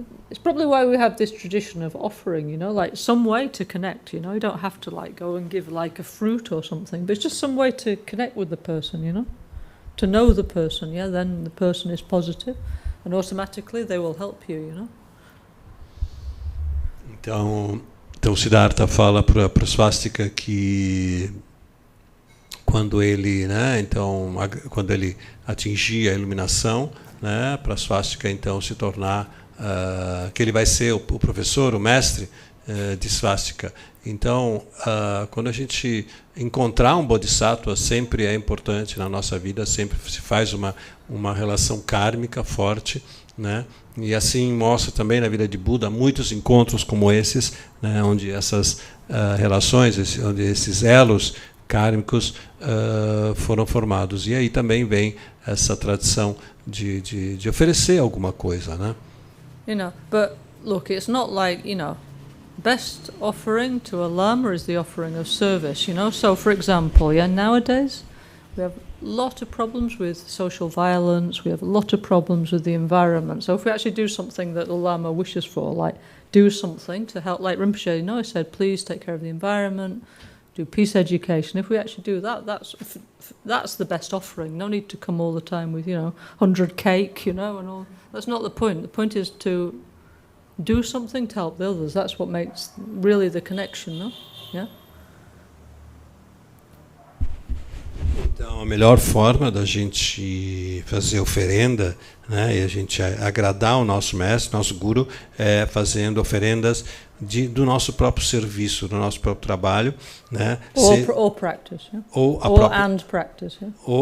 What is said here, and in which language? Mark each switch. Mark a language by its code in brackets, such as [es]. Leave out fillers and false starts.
[en] It's probably why we have this tradition of offering, you know? Like, some way to connect, you know? You don't have to, like, go and give, like, a fruit or something, but it's just some way to connect with the person, you know? To know the person, yeah? Then the person is positive, and automatically they will help you, you know? [pt] Então Siddhartha fala para Swastika que quando ele, né, então quando ele atingir a iluminação, né, para Swastika então se tornar que ele vai ser o professor, o mestre de Swastika. Então, quando a gente encontrar um bodhisattva, sempre é importante na nossa vida, sempre se faz uma relação kármica forte, né? E assim mostra também na vida de Buda muitos encontros como esses, né? Onde essas relações, onde esses elos kármicos foram formados. E aí também vem essa tradição de oferecer alguma coisa, né? [en] You know, but look, it's not like, you know, best offering to a lama is the offering of service, you know. So, for example, yeah, nowadays we have a lot of problems with social violence, we have a lot of problems with the environment. So if we actually do something that the lama wishes for, like do something to help, like Rinpoche, you know, I said, please take care of the environment, do peace education. If we actually do that, that's the best offering. No need to come all the time with, you know, 100 cake, you know, and all. That's not the point. The point is to do something to help the others. That's what makes really the connection, no? Yeah? [pt] Então, a melhor forma da gente fazer oferenda, né, e a gente agradar o nosso mestre, nosso guru, é fazendo oferendas do nosso próprio serviço, do nosso próprio trabalho, né? [en] Or practice, yeah? Ou practice, yeah?